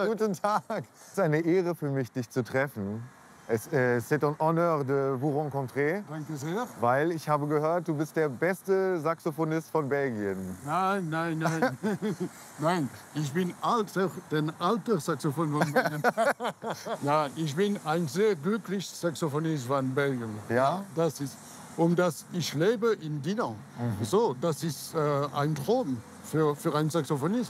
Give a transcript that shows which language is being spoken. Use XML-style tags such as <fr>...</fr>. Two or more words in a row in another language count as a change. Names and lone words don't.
<de>Guten Tag. Es ist eine Ehre für mich, dich zu treffen.</de> <fr>C'est un honneur de vous rencontrer.</fr> <de>Danke sehr. Weil ich habe gehört, du bist der beste Saxophonist von Belgien. Nein, nein, nein. Nein, ich bin den alten Saxophon von Belgien. Ja, ich bin ein sehr glücklicher Saxophonist von Belgien. Ja? Das ist, ich lebe in Dinant. So, das ist ein Traum für einen Saxophonist.</de>